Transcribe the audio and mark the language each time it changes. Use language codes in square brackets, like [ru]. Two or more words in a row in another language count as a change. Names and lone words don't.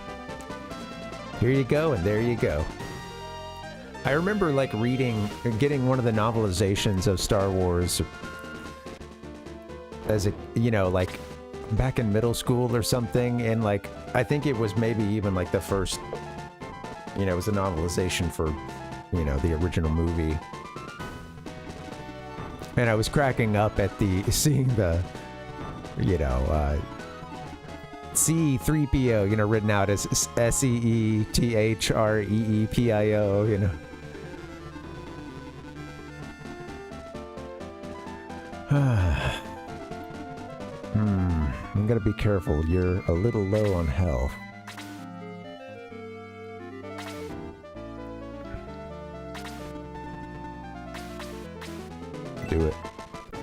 [en] Here you go, and there you go. I remember, like, getting one of the novelizations of Star Wars as a, you know, like, back in middle school or something, and, like, I think it was maybe even, like, the first, you know, it was a novelization for, you know, the original movie. And I was cracking up at seeing the, you know, C-3PO, you know, written out as S-E-E-T-H-R-E-E-P-I-O, you know. I'm gonna be careful. You're a little low on health. Do it.